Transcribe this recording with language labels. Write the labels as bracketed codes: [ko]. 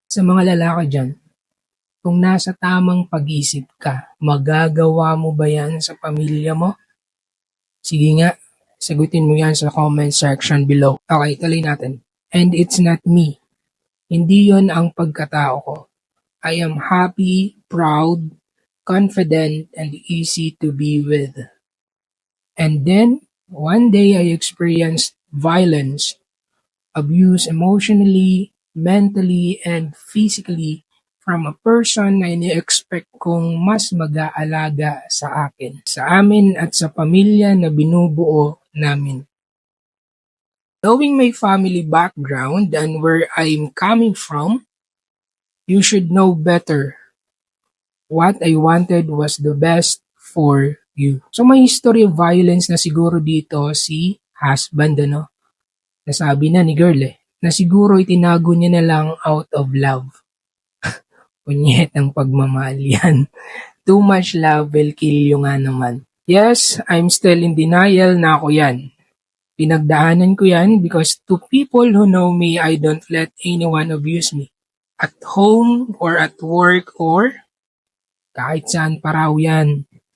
[tl] Sa mga lalaki dyan, kung nasa tamang pag-isip ka, magagawa mo ba yan sa pamilya mo? Sige nga, sagutin mo yan sa comment section below. Okay, tuloy natin. [en] And it's not me. [tl] Hindi yon ang pagkatao ko. [en] I am happy, proud, confident, and easy to be with. And then, one day I experienced violence, abuse emotionally, mentally, and physically from a person [tl] na ini-expect kong mas mag-aalaga sa akin, sa amin at sa pamilya na binubuo namin. [en] Knowing my family background and where I'm coming from, you should know better. What I wanted was the best for you. [tl] So may history of violence na siguro dito si husband, Nasabi na ni girl na siguro itinago niya na lang [en] out of love. [tl] Kunyet ang pagmamahal yan. [en] Too much love will kill you [tl] nga naman. [en] Yes, I'm still in denial [tl] na ako yan. Pinagdaanan ko yan [en] because to people who know me, I don't let anyone abuse me. At home or at work or [tl] kahit saan pa raw yan.